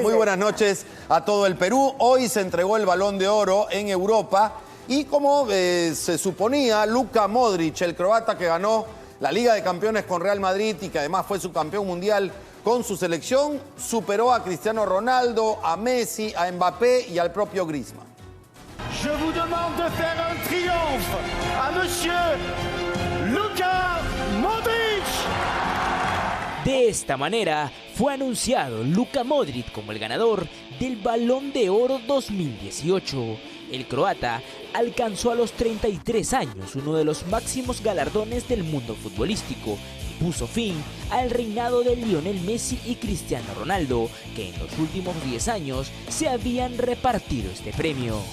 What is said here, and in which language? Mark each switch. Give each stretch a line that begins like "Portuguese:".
Spanish: Muy buenas noches a todo el Perú. Hoy se entregó el Balón de Oro en Europa y como se suponía, Luka Modric, el croata que ganó la Liga de Campeones con Real Madrid y que además fue subcampeón mundial con su selección, superó a Cristiano Ronaldo, a Messi, a Mbappé y al propio Griezmann.
French: Je vous demande de faire un triomphe a Monsieur Luka Modric.
Spanish: De esta manera fue anunciado Luka Modric como el ganador del Balón de Oro 2018. El croata alcanzó a los 33 años uno de los máximos galardones del mundo futbolístico. Puso fin al reinado de Lionel Messi y Cristiano Ronaldo, que en los últimos 10 años se habían repartido este premio.